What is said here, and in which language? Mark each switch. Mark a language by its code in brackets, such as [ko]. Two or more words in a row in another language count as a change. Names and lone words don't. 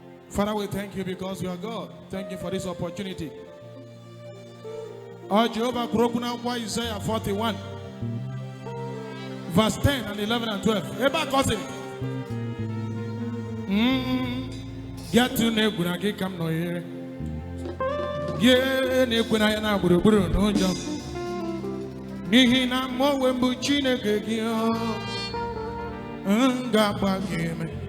[en] Father, we thank you because you are God. Thank you for this opportunity. [ig] Ọ Jehova kwuru okwu n'akwụkwọ Isaiah [en] forty-one, verse ten and eleven and twelve. [ig] Ebe a ka ọ sịrị, "Mm, gị atụ na egwu na gị ka m nọnyere. Gị na-ekwe na ya na gburugburu n'ụjọ. N'ihi na mụ onwe m bụ Chineke gị, ọ, m ga-agba gị ume."